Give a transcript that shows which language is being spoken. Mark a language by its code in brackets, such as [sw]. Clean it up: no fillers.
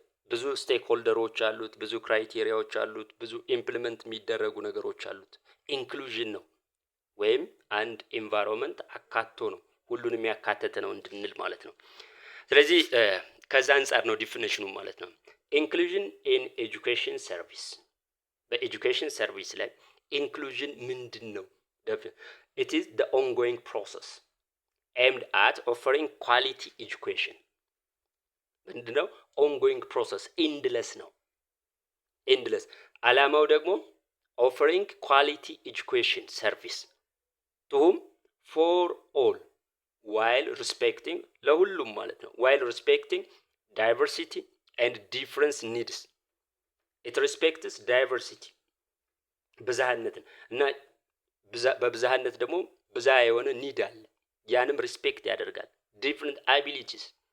[am] ብዙ ስቴክ ሆልደሮች አሉት፣ ብዙ ክራይቴሪያዎች አሉት፣ ብዙ ኢምፕሊመንት የሚደረጉ ነገሮች አሉት። ኢንክሉዥን ነው ወይም አንድ ኤንቫይሮንመንት አካቶ ነው፣ ሁሉንም ያካተተ ነው እንድንል ማለት ነው። ስለዚህ ከዛ አንጻር ነው ዲፊኒሽኑ ማለት ነው። ኢንክሉዥን ኢን ኤጁኬሽን ሰርቪስ፣ በኤጁኬሽን ሰርቪስ ላይ ኢንክሉዥን ምንድን ነው? [en] ኢት ኢዝ ዘ ኦንጎይንግ ፕሮሰስ aimed at offering quality education። [am] ምንድነው? [en] ongoing process endless ነው። [am] አላማው ደግሞ [en] offering quality education service to whom? for all while respecting [am] ለሁሉም ማለት ነው። [en] while respecting diversity and different needs። it respects diversity [am] ብዝሃነትን እና በብዝሃነት ደግሞ ብዛ የሆነ ኒድ አለ። ያንም ሪስፔክት ያደርጋል። [en] ዲፍረንት አቢሊቲስ